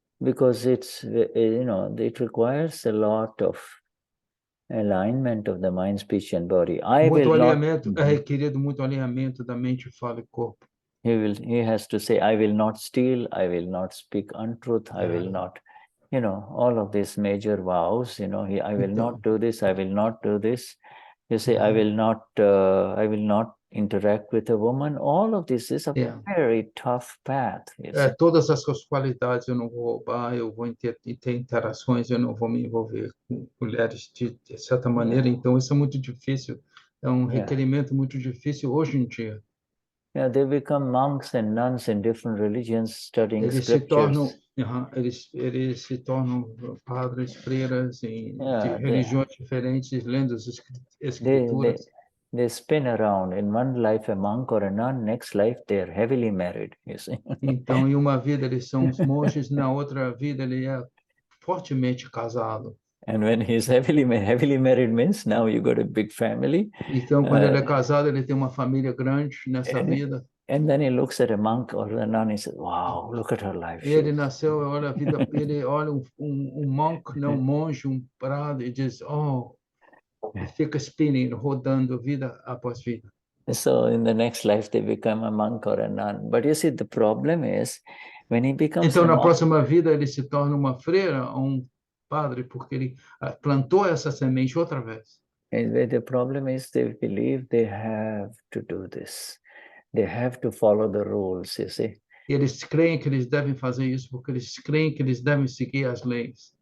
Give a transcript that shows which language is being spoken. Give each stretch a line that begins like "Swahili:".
English: Because it requires a lot of alignment of the mind, speech, and body.
Portuguese: É requerido muito alinhamento da mente, fala e corpo.
English: He has to say, I will not steal, I will not speak untruth, I will not. all of these major vows, I will not do this, I will not do this. You say, I will not interact with a woman. All of this is a very tough path.
Portuguese: Todas as suas qualidades eu não vou roubar, eu vou ter interações, eu não vou me envolver com mulheres de certa maneira. Então, isso é muito difícil. É requerimento muito difícil hoje em dia.
English: Yeah, they become monks and nuns in different religions studying scriptures.
Portuguese: Eles se tornam padres, freiras de religiões diferentes, lendo as escrituras.
English: They spin around. In one life a monk or a nun, next life they are heavily married, you see.
Portuguese: Então, em uma vida eles são os monges, na outra vida ele é fortemente casado.
English: And when he's heavily married means now you got a big family.
Portuguese: Então, quando ele é casado, ele tem uma família grande nessa vida.
English: And then he looks at a monk or a nun and says, "Wow, look at her life."
Portuguese: Ele nasceu, olha a vida, ele olha monk, não monge, prado e diz, e fica spinning, rodando vida após vida.
English: So in the next life they become a monk or a nun. But you see, the problem is when he becomes
Portuguese: então na próxima vida ele se torna uma freira ou padre porque ele plantou essa semente outra vez.
English: And the problem is they believe they have to do this. They have to follow the rules, you see.
Portuguese: Eles creem que eles devem fazer isso porque eles creem que eles devem seguir as leis.